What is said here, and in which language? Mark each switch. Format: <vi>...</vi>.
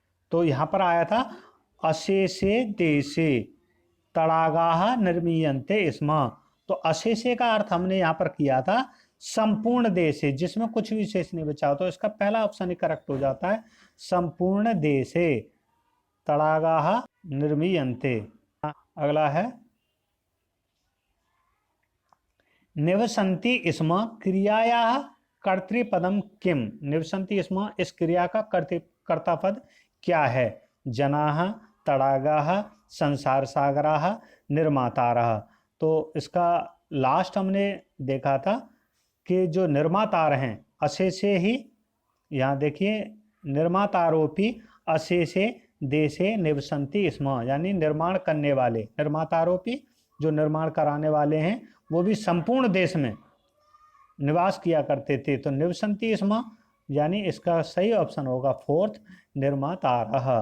<hi>तो यहाँ पर आया था</hi> <sa>अशेषे देशे तड़ागाः निर्मीयन्ते स्म,</sa> <hi>तो अशेषे का अर्थ हमने यहाँ पर किया था संपूर्ण देशे, जिसमें कुछ भी शेष नहीं बचा, तो इसका पहला ऑप्शन ही करेक्ट हो जाता है, संपूर्ण देशे तड़ागाः निर्मीयन्ते। अगला है</hi> <sa>निवसन्ति स्म क्रियायाः कर्तृपदम किम,</sa> <hi>निवसन्ति स्म इस क्रिया का कर्तापद क्या है?</hi> <sa>जनाः तड़ागाः संसार सागराः निर्मातारः।</sa> <hi>तो इसका लास्ट हमने देखा था कि जो निर्मातार हैं अशेषे ही, यहाँ देखिए</hi> <sa>निर्मातारोपी अशेषे देशे निवसन्ति स्म,</sa> <hi>यानी निर्माण करने वाले, निर्मातारोपी जो निर्माण कराने वाले हैं वो भी संपूर्ण देश में निवास किया करते थे, तो निवसन्ति स्म यानी इसका सही ऑप्शन होगा फोर्थ निर्मातारः।</hi>